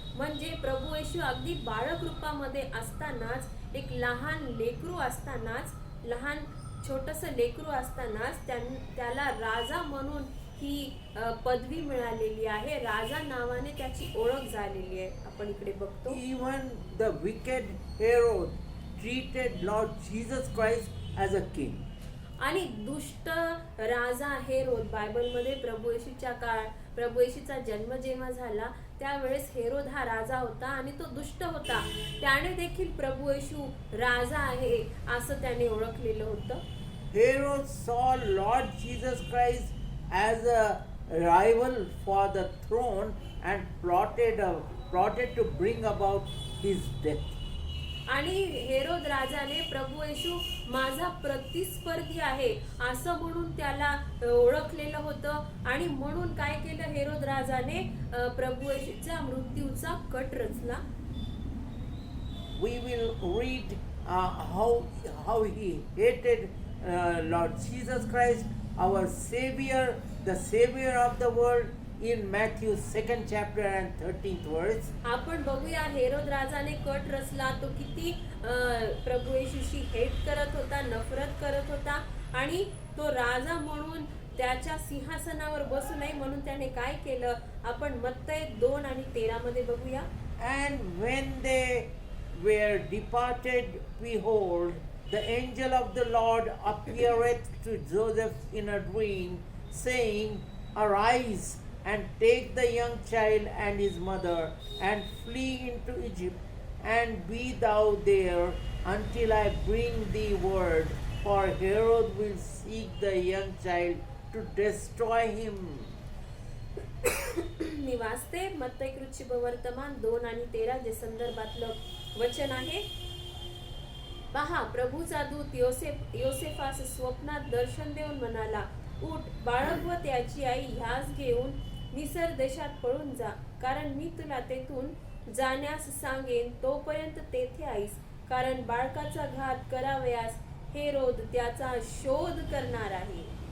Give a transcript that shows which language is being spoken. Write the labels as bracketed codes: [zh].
[mr] म्हणजे प्रभू येशू अगदी बाळक रूपामध्ये असतानाच, एक लहान लेकरू असतानाच, लहान छोटंसं लेकरू असतानाच त्याला राजा म्हणून ही पदवी मिळालेली आहे. राजा नावाने त्याची ओळख झालेली आहे. आपण इकडे बघतो. [en] Even the wicked Herod treated Lord Jesus Christ as a king. [mr] आणि दुष्ट राजा हेरोद, बायबलमध्ये प्रभू येशूचा जन्म जेव्हा झाला त्यावेळेस हेरोद हा राजा होता आणि तो दुष्ट होता. त्याने देखील प्रभू येशू राजा आहे असं त्याने ओळखलेलं होतं. [en] Herod saw Lord Jesus Christ as a rival for the throne and plotted to bring about his death. [mr] आणि हेरोद राजाने प्रभू येशू माझा प्रतिस्पर्धी आहे असं म्हणून त्याला ओळखलेलं होतं. आणि म्हणून काय केलं हेरोद राजाने, प्रभू येशूच्या मृत्यूचा कट रचला. [en] We will read how he hated Lord Jesus Christ, our Savior, the Savior of the world, in Matthew 2nd chapter and 13th verse. [mr] आपण बघूया हेरोद राजाने कट रचला, तो किती प्रभू येशूशी हेट करत होता, नफरत करत होता आणि तो राजा म्हणून त्याच्या सिंहासनावर बसू नये म्हणून त्याने काय केलं आपण मत्तय 2 आणि 13 मध्ये बघूया. [en] And when they were departed, behold, the angel of the Lord appeareth to Joseph in a dream, saying, Arise, and take the young child and his mother, and flee into Egypt, and be thou there until I bring thee word, for Herod will seek the young child to destroy him. [mr] मी वाचते मत्तय वर्तमान 2 आणि 13 जे संदर्भातलं वचन आहे. पहा, प्रभूचा दूत योसेफास स्वप्नात दर्शन देऊन म्हणाला, उठ, बाळक व त्याची आई ह्यास घेऊन मिसर देशात पळून जा, कारण मी तुला तेथून जाण्यास सांगेन, तोपर्यंत तेथे आईस, कारण बाळकाचा घात करावयास हेरोद त्याचा शोध करणार आहे.